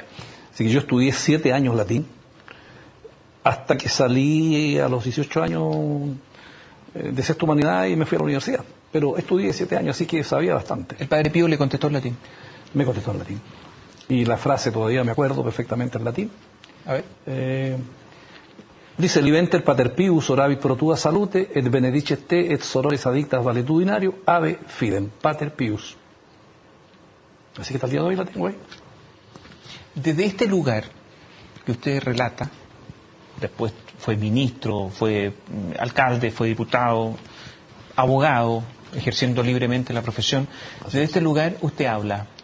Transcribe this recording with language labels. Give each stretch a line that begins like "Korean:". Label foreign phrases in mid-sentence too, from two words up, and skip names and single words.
Spanish: Así que yo estudié 7 años latín, hasta que salí a los 18 años de Sexta Humanidad y me fui a la universidad. Pero estudié 7 años, así que sabía bastante. ¿El Padre Pío le contestó en latín? Me contestó en latín. Y la frase todavía me acuerdo perfectamente en latín. A ver. Dice:
Latin: Liventer pater pius orabit pro tua salute et benedicet te et sorores addictas valetudinario ave fidem pater pius.
Spanish: Así que hasta el día de hoy la tengo ahí. Desde este lugar que usted relata, después fue ministro, fue alcalde, fue diputado, abogado, ejerciendo libremente la profesión, desde este lugar usted habla.